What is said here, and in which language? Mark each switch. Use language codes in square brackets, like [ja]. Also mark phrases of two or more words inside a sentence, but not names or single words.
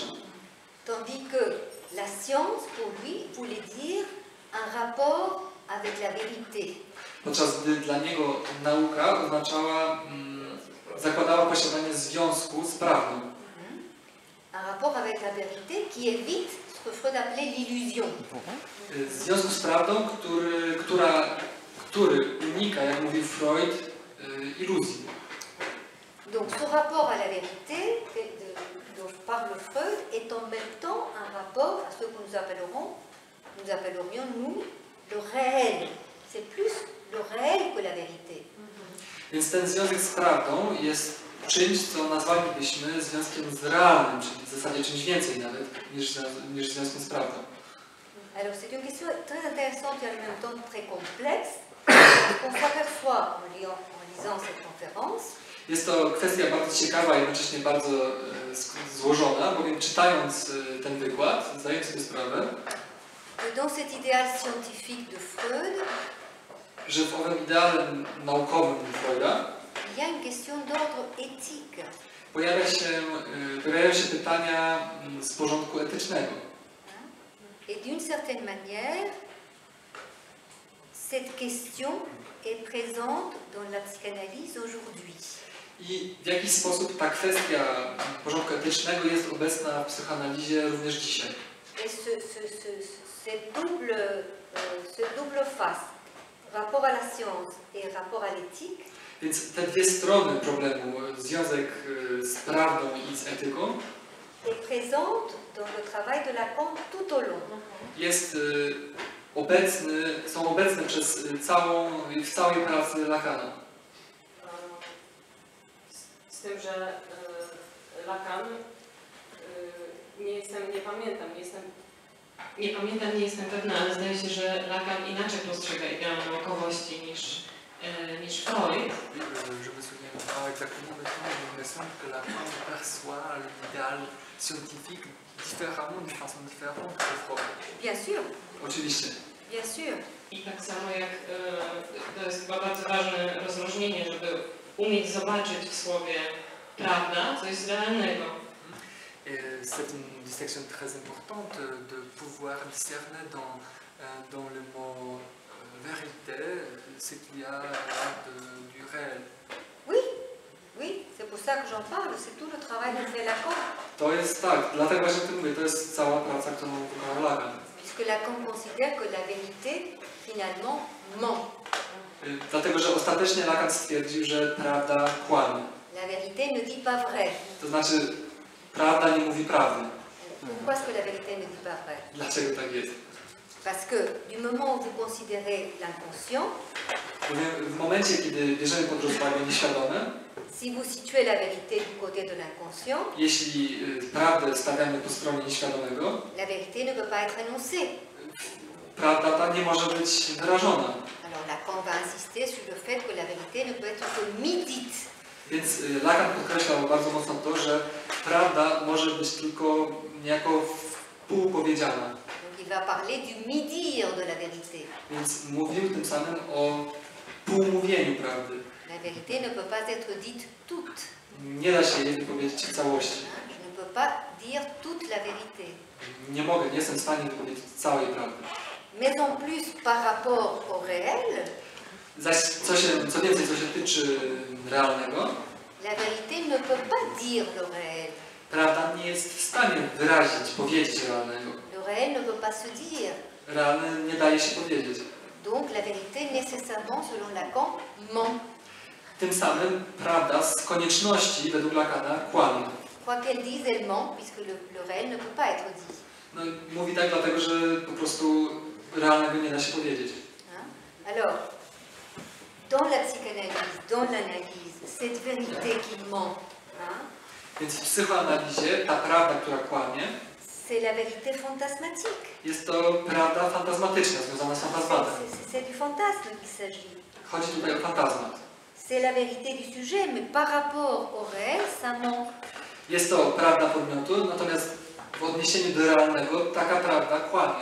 [fr] Tandis que la science, pour lui, voulait dire un rapport avec la vérité. [pl] Podczas gdy dla niego nauka zakładała posiadanie związku z prawdą. [fr] Un rapport avec la vérité qui évite ce que Freud appelait l'illusion. [pl] Związku z prawdą, który unika, jak mówił Freud, iluzji. [fr] Donc ce rapport à la vérité dont parle Freud est en même temps un rapport à ce que nous appellerions nous le réel. C'est plus le réel que la vérité. [pl] Więc ten związek z prawdą jest czymś, co nazwalibyśmy związkiem z realnym, czyli w zasadzie czymś więcej nawet niż związkiem z prawdą. [fr] Alors c'est une question très intéressante et en même temps très complexe. On s'aperçoit en lisant cette conférence [pl] Jest to kwestia bardzo ciekawa i jednocześnie bardzo złożona, bowiem czytając ten wykład, zdając sobie sprawę, [fr] que dans cet idéal scientifique de Freud, [pl] że w owym ideale naukowym Freuda [fr] il y a une question d'ordre éthique. [pl] pojawiają się pytania z porządku etycznego. [fr] Et d'une certaine manière, cette question est présente dans la psychanalyse aujourd'hui. [pl] I w jakiś sposób ta kwestia porządku etycznego jest obecna w psychoanalizie również dzisiaj. [fr] Et ce double face, rapport à la science et rapport à l'éthique, [pl] Więc te dwie strony problemu, związek z prawdą i z etyką, [fr] est présente dans le travail de Lacan tout au long. [pl] są obecne w całej pracy Lacana. Z tym, że Lacan, nie jestem pewna, ale zdaje się, że Lacan inaczej postrzega ideał naukowości niż Freud. [fr] Je me souviens pas exactement maintenant, mais il me semble que Lacan perçoit l'idéal scientifique différemment, d'une façon différente que Freud. Bien sûr, [pl] Oczywiście. [fr] bien sûr. [pl] I tak samo jak to jest chyba bardzo ważne rozróżnienie, żeby umieć zobaczyć w słowie prawda coś realnego. [fr] C'est une distinction très importante de pouvoir discerner dans le mot vérité ce qu'il y a du réel. Oui, c'est pour ça que j'en parle, c'est tout le travail que fait Lacan. [pl] To jest tak, dlatego właśnie o tym mówię, to jest cała praca, którą wykonał Lacan. [fr] Puisque Lacan considère que la vérité, finalement, ment. [pl] Dlatego, że ostatecznie Lacan stwierdził, że prawda kłamie. [fr] La vérité ne dit pas vrai. [pl] To znaczy, prawda nie mówi prawdy. [fr] Pourquoi est-ce que la vérité ne dit pas vrai? [pl] Dlaczego tak jest? [fr] Parce que du moment où vous considérez l'inconscient, [pl] W momencie, kiedy bierzemy pod rozwagę nieświadome, [fr] si vous situez la vérité du côté de l'inconscient, [pl] jeśli prawdę stawiamy po stronie nieświadomego, [fr] la vérité ne peut pas être énoncée. [pl] prawda ta nie może być wyrażona. [fr] Alors Lacan va insister sur le fait que la vérité ne peut être que mi-dite. [pl] Więc Lacan podkreślał bardzo mocno to, że prawda może być tylko niejako wpółpowiedziana. [fr] Donc il va parler du mi-dire de la vérité. [pl] Więc mówił tym samym o półmówieniu prawdy. [fr] La vérité ne peut pas être dite toute. [pl] Nie da się jej wypowiedzieć w całości. [fr] Je ne peux pas dire toute la vérité. [pl] Nie jestem w stanie wypowiedzieć całej prawdy. [fr] Mais en plus, par rapport au réel, [pl] Zaś co więcej, co się tyczy realnego, [fr] la vérité ne peut pas dire le réel. [pl] prawda nie jest w stanie wyrazić, powiedzieć realnego. [fr] Le réel ne peut pas se dire. [pl] Realny nie daje się powiedzieć. [fr] Donc la vérité, nécessairement, selon Lacan, ment. [pl] Tym samym prawda z konieczności, według Lacana, kłamie. [fr] Quoi qu'elle dise, elle ment, puisque le réel ne peut pas être dit. [pl] No, mówi tak dlatego, że po prostu realnego nie da się powiedzieć. [fr] Alors, dans la psychanalyse, dans l'analyse, cette vérité qui ment, [pl] Więc w psychoanalizie ta prawda, która kłamie, [fr] c'est la vérité fantasmatique. [pl] jest to prawda fantazmatyczna, związana z fantazmatem. [fr] C'est du fantasme qu'il s'agit. [pl] Chodzi tutaj o fantazmat. [fr] C'est la vérité du sujet, mais par rapport au réel, ça ment. [pl] Jest to prawda podmiotu, natomiast w odniesieniu do realnego taka prawda kłamie.